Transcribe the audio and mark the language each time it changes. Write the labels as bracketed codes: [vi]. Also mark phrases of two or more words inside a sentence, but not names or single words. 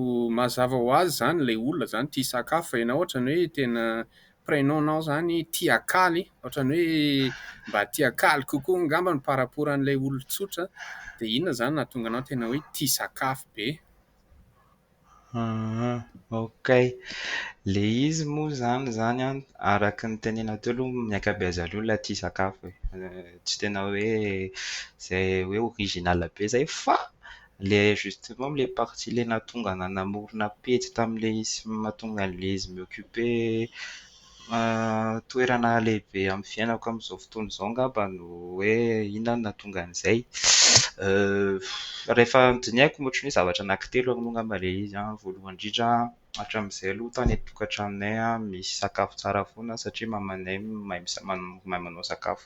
[mg] Mazava ho azy zany ilay olona zany tia sakafo, fa ianao ohatrany hoe tena prénom-nao zany Tiakaly, ohatrany hoe mba tiakaly kokoa angambany [fr] par rapport [mg] an'ilay olon-tsotra, dia inona zany nahatonga anao tena hoe tia sakafo be? Ok. Le izy moa zany araky ny tenena teo aloha ny ankabeazan'ny olona tia sakafo e. Tsy tena hoe zay hoe original be zay fa le [fr] justement le partie [mg] le nahatonga nanamorona pejy tam'le izy mahatonga an'le izy mi-occuper toerana lehibe amin'ny fiainako amin'izao fotoana izao angamba no hoe inona no nahatonga an'izay. Rehefa diniako ohatry ny hoe zavatra anankitelo aloha angamba le izy voalohany indrindra hatramin'izay aloha tany an-tokantranonay misy sakafo tsara foana satria mamanay mahay manao sakafo.